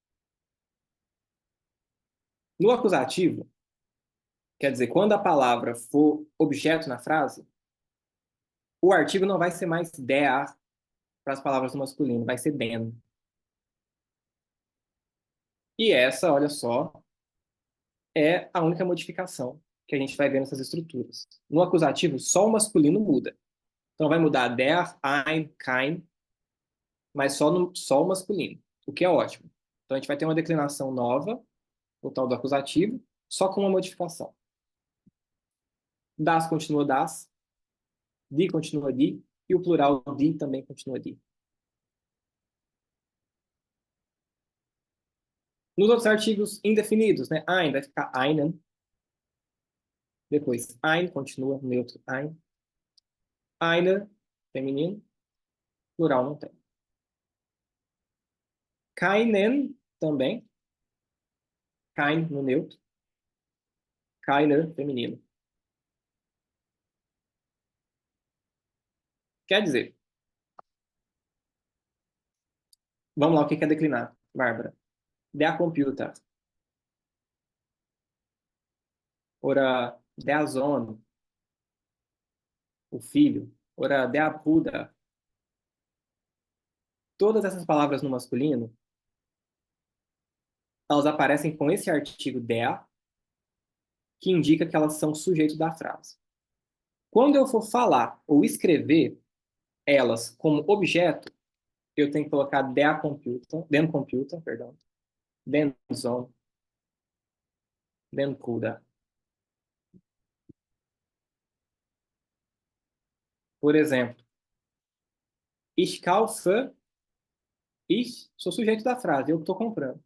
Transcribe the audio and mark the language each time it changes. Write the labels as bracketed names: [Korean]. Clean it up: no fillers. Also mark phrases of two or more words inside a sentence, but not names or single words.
[Portuguese] No acusativo, quer dizer, quando a palavra for objeto na frase, o artigo não vai ser mais der para as palavras no masculino, vai ser den. E essa, olha só, é a única modificação que a gente vai ver nessas estruturas. No acusativo, só o masculino muda. Então vai mudar [German] der, ein, kein, [Portuguese] mas só o masculino, o que é ótimo. Então a gente vai ter uma declinação nova, o tal do acusativo, só com uma modificação. Das continua das, die continua die, e o plural die também continua die. Nos outros artigos indefinidos, né? Ein vai ficar einen. Depois, ein continua neutro, ein. Einer, feminino. Plural não tem. Keinen também. Kein no neutro. Keiner, feminino. Quer dizer, vamos lá, o que é declinar, Bárbara? [German] Der Computer. Ora, der Sohn. [Portuguese] O filho. Ora, [German] der Bruder. [Portuguese] Todas essas palavras no masculino, elas aparecem com esse artigo der, que indica que elas são sujeito da frase. Quando eu for falar ou escrever elas como objeto, eu tenho que colocar [German] den Computer, [Portuguese] perdão, [German] den Sohn, den Kuda. [Portuguese] Por exemplo, [German] ich kaufe, [Portuguese] ich sou sujeito da frase, eu que estou comprando.